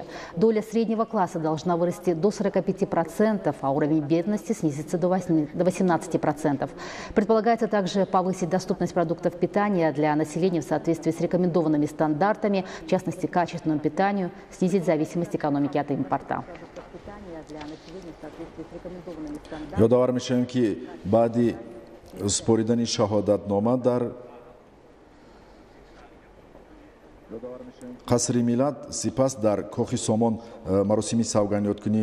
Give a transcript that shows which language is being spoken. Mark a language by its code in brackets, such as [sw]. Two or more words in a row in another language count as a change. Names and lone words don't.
[ru] Доля среднего класса должна вырасти до 45%, а уровень бедности снизится до 18%. Предполагается также повысить доступность продуктов питания для населения в соответствии с рекомендованными стандартами, в частности, качественному питанию, снизить зависимость экономики от импорта. [tg] ёдовар мешавем ки баъди супоридани шаҳодатнома дар қасри миллат сипас дар кохи Сомон маросими савганёткунӣ